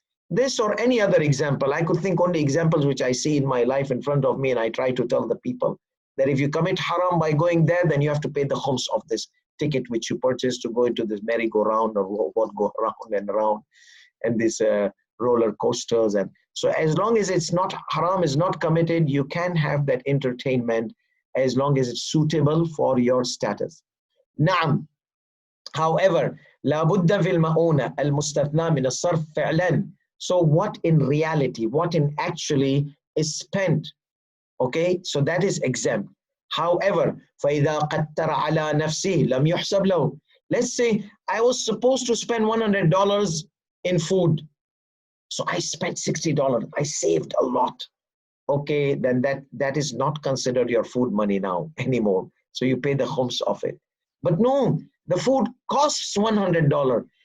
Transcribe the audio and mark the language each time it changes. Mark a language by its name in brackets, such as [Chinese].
[English] This or any other example, I could think only examples which I see in my life in front of me, and I try to tell the people that if you commit haram by going there, then you have to pay the khums of this ticket which you purchased to go into this merry-go-round or what go around and around, and these roller coasters. And so as long as it's not, haram is not committed, you can have that entertainment as long as it's suitable for your status. Naam. [Arabic] However, لا بد في المؤونة المستثنى من الصرف فعلا. [English] So what in reality, what in actually is spent, okay? So that is exempt. [Arabic] However, فإذا قدر على نفسه لم يحسب له. [English] Let's say I was supposed to spend $100 in food. So I spent $60. I saved a lot. Okay, then that is not considered your food money now anymore. So you pay the khums of it. But no, the food costs $100.